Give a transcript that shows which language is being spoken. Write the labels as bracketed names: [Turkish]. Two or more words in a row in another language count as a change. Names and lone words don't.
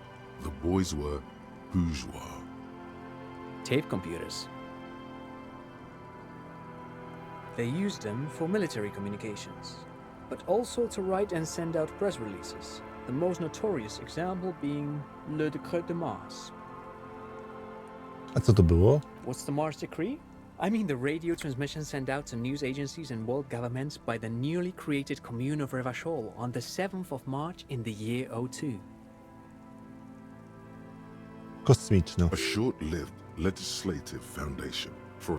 [English] The boys were bourgeois. Tape computers. They used them for military communications, but also to write and send out press releases, the most notorious example being [French] le décret de Mars. [Polish] A co to było? [English] What's the Mars Decree? I mean the radio transmission sent out to news agencies and world governments by the newly created commune of Revachol on the 7th of March in the year 02. [Polish] Kosmiczna. [English] A short-lived legislative foundation for...